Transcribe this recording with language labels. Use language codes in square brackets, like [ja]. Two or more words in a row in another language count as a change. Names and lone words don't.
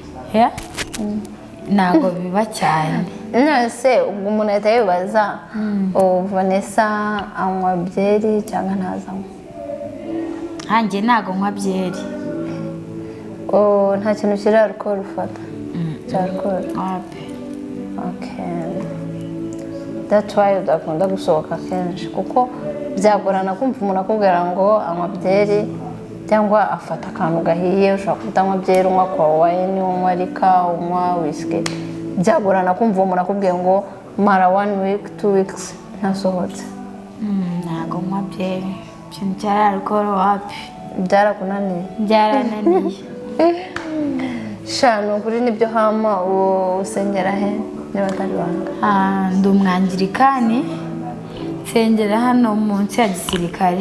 [rw] Ntabwo biba cyane. Nose ubwo umuntu ahita yibaza Vanessa anywa byeri cyangwa ntazanywa? Hanjye ntabwo nywa byeri. Nta kintu kiri alcohol ufata? Cya alcohol? Okay. [en] That's why [rw] udakunda gusohoka kenshi, kuko byagorana kumva umuntu akubwira ngo anywa byeri cyangwa afata akantu gahiye. Ushobora kutanywa byeri, unywa kwa wine, unywa rika, unywa whisky. Byagorana kumva umuntu akubwiye ngo mara 1 [en] week 2 weeks [rw] ntasohotse. Ntabwo nywa byeri. Ikintu cya alcohol wapi? Byarakunaniye? Byarananiye. Shano kuri nibyo hama usengera he niba atari banga? Ndi umwangirikani, nsengera hano munsi ya gisirikare.